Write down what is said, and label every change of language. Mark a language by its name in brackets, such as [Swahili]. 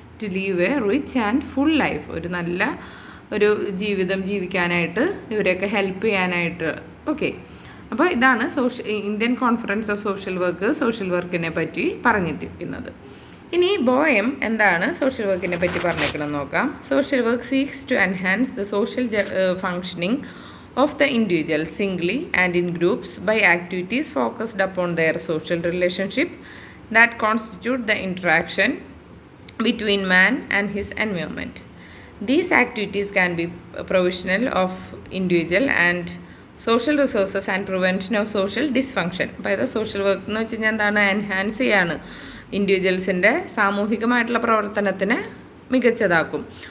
[English] To leave a rich and full life. [Malayalam] ഒരു നല്ല ഒരു ജീവിതം ജീവിക്കാനായിട്ട് ഇവരെയൊക്കെ ഹെൽപ്പ് ചെയ്യാനായിട്ട്. ഓക്കെ, അപ്പോൾ ഇതാണ് ഇന്ത്യൻ കോൺഫറൻസ് ഓഫ് സോഷ്യൽ വർക്കിനെ പറ്റി പറഞ്ഞിട്ടിരിക്കുന്നത്. ഇനി ബോയം എന്താണ് സോഷ്യൽ വർക്കിനെ പറ്റി പറഞ്ഞേക്കണം നോക്കാം. [English] Social work seeks to enhance the social functioning of the individual singly and in groups by activities focused upon their social relationship that constitute the interaction between man and his environment. These activities can be provisional of individual and social resources and prevention of social dysfunction. [Malayalam] അപ്പോൾ ഇത് social work എന്ന് വെച്ച് കഴിഞ്ഞാൽ എന്താണ്? Enhance ചെയ്യാണ്, ഇൻഡിവിജ്വൽസിൻ്റെ സാമൂഹികമായിട്ടുള്ള പ്രവർത്തനത്തിന് മികച്ചതാക്കും.